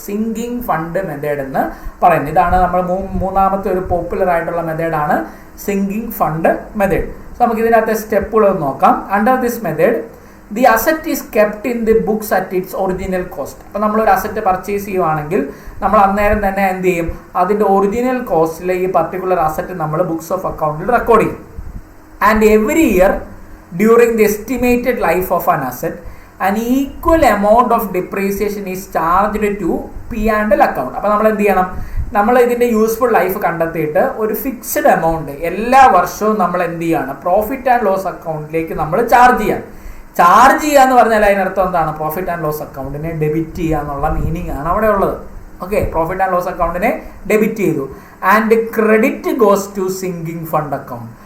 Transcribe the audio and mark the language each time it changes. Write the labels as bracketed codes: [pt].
[ml] Sinking fund method എന്ന് പറയുന്നത്. ഇതാണ് നമ്മൾ മൂന്നാമത്തെ ഒരു പോപ്പുലർ ആയിട്ടുള്ള മെത്തേഡാണ് സിങ്കിങ് ഫണ്ട് മെത്തേഡ്. [en] so [ml] നമുക്ക് ഇതിനകത്തെ സ്റ്റെപ്പുകൾ നോക്കാം. [en] Under this method the asset is kept in the books at its original cost. [ml] അപ്പോൾ നമ്മളൊരു അസറ്റ് പർച്ചേസ് ചെയ്യുവാണെങ്കിൽ നമ്മൾ അന്നേരം തന്നെ എന്ത് ചെയ്യും? അതിൻ്റെ ഒറിജിനൽ കോസ്റ്റിൽ ഈ പർട്ടിക്കുലർ അസറ്റ് നമ്മൾ ബുക്സ് ഓഫ് അക്കൗണ്ടിൽ റെക്കോർഡ് ചെയ്യും. [en] And every year during the estimated life of an asset, an equal amount of depreciation is charged to P&L account. [ml] അപ്പോൾ നമ്മൾ എന്ത് ചെയ്യണം? നമ്മൾ ഇതിൻ്റെ യൂസ്ഫുൾ ലൈഫ് കണ്ടെത്തിയിട്ട് ഒരു ഫിക്സ്ഡ് എമൗണ്ട് എല്ലാ വർഷവും നമ്മൾ എന്ത് ചെയ്യാണ്? പ്രോഫിറ്റ് ആൻഡ് ലോസ് അക്കൗണ്ടിലേക്ക് നമ്മൾ ചാർജ് ചെയ്യാം. ചാർജ് ചെയ്യുക എന്ന് പറഞ്ഞാൽ അതിനർത്ഥം എന്താണ്? പ്രോഫിറ്റ് ആൻഡ് ലോസ് അക്കൗണ്ടിനെ ഡെബിറ്റ് ചെയ്യുക എന്നുള്ള മീനിങ് ആണ് അവിടെ ഉള്ളത്. Okay, profit and loss അക്കൗണ്ടിനെ debit ചെയ്തു. [en] And credit goes to sinking fund account.